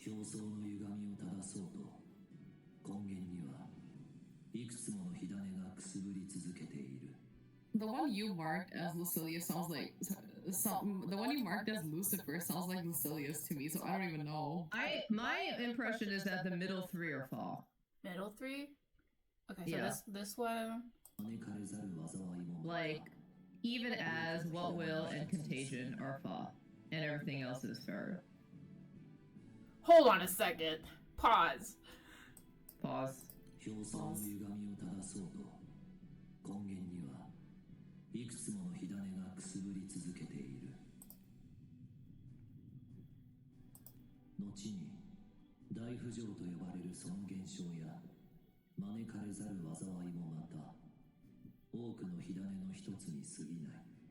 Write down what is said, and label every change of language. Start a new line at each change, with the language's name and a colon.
Japanese: 表層の歪みを正そうと根源にはいくつもの火種がくすぶり続けている。
English: The one you marked as Lucilius sounds like the one you marked as Lucifer sounds like Lucilius to me, so I don't even know. My impression is that the middle three are fall. Middle three? Okay, so Yeah. this one.
Japanese: 招かれざる災いも
English: Like, even as What Will and Contagion are fall, and everything else is fair. Hold on a second. Pause. Pause.
Japanese: 表層の歪みを正そうと根源にはいくつもの火種がくすぶり続けている。後に大不浄と呼ばれるその現象や招かれざる災いもまた多くの火種の一つに過ぎない。